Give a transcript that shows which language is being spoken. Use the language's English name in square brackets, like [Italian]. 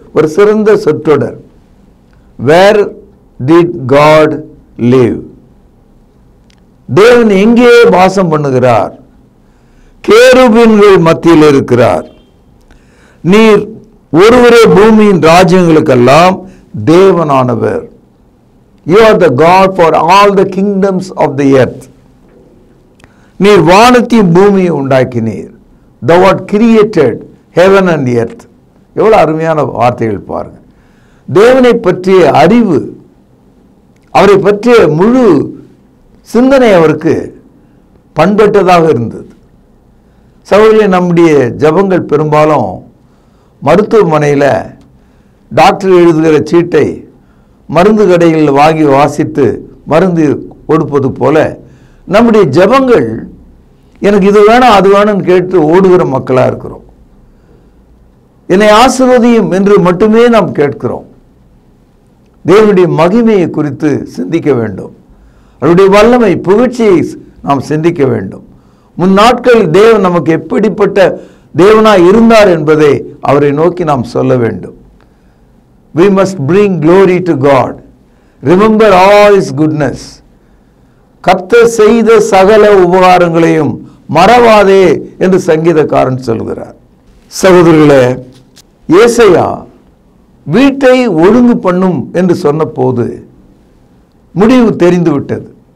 [Tamil] ஒரு சிறந்த சொற்றொடர். [English] Where did God live? [Tamil] தேவன் எங்கே வாசம் பண்ணுகிறார்? கேருபீன்கள் மத்தியில் இருக்கிறார். நீர் ஒருவரே பூமியின் ராஜ்யங்களுக்கெல்லாம் தேவனானவர். [English] You are the God for all the kingdoms of the earth. [Tamil] நீர் வானத்தையும் பூமியை உண்டாக்கினீர். [English] Thou art created heaven and earth. [Tamil] எவ்வளவு அருமையான வார்த்தைகள் பாருங்க. தேவனை பற்றிய அறிவு, அவரை பற்றிய முழு சிந்தனை அவருக்கு பண்பட்டதாக இருந்தது. சகோதரர்களே, நம்முடைய ஜெபங்கள் பெரும்பாலும் மருத்துவமனையில் டாக்டர் எழுதுகிற சீட்டை மருந்து கடைகளில் வாங்கி வாசித்து மருந்து கொடுப்பது போல நம்முடைய ஜெபங்கள் எனக்கு இது வேணும் அது வேணும்னு கேட்டு ஓடுகிற மக்களாக இருக்கிறோம். என்னை ஆசீர்வதியும் என்று மட்டுமே நாம் கேட்கிறோம். தேவனுடைய மகிமையை குறித்து சிந்திக்க வேண்டும். அவருடைய வல்லமை புகழ்ச்சியை நாம் சிந்திக்க வேண்டும். முன் நாட்களில் தேவன் நமக்கு எப்படிப்பட்ட தேவனாய் இருந்தார் என்பதை அவரை நோக்கி நாம் சொல்ல வேண்டும். [English] We must bring glory to God. Remember all His goodness. [Tamil] கர்த்தர் செய்த சகல உபகாரங்களையும் மறவாதே என்று சங்கீதக்காரன் சொல்கிறார். சகோதரர்களே, ஏசாயா வீட்டை ஒழுங்கு பண்ணும் என்று சொன்ன போது முடிவு தெரிந்துவிட்டது.